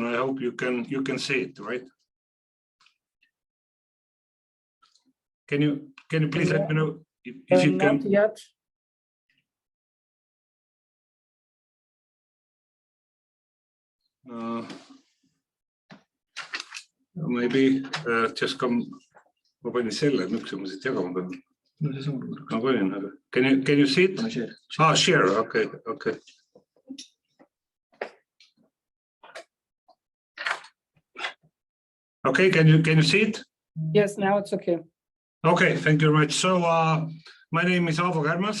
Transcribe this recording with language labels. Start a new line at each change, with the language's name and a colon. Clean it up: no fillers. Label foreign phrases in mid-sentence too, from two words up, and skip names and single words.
English: I hope you can see it, right? Can you please let me know if you can? Not yet. Maybe just come.
Estonian: Ma panin selle, miks ma siit jagama pean? Ma panin, aga
English: can you see it? Ah, share. Okay. Okay, can you see it? Yes, now it's okay. Okay, thank you very much. So my name is Aavo Kärmas.